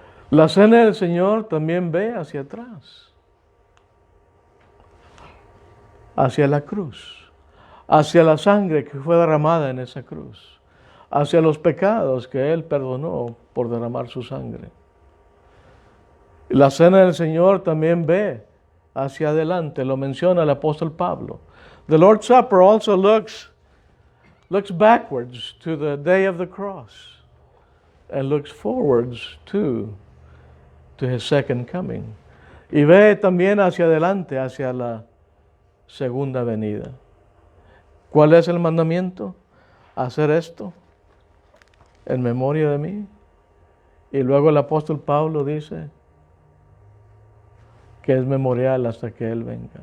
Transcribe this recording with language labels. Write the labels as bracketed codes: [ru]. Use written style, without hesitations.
[es] La cena del Señor también ve hacia atrás, hacia la cruz, hacia la sangre que fue derramada en esa cruz, hacia los pecados que Él perdonó por derramar su sangre. La cena del Señor también ve hacia adelante, lo menciona el apóstol Pablo. [en] The Lord's Supper also looks backwards to the day of the cross and looks forwards to His second coming. [es] Y ve también hacia adelante, hacia la segunda venida. ¿Cuál es el mandamiento? Hacer esto en memoria de mí. Y luego el apóstol Pablo dice que es memorial hasta que Él venga.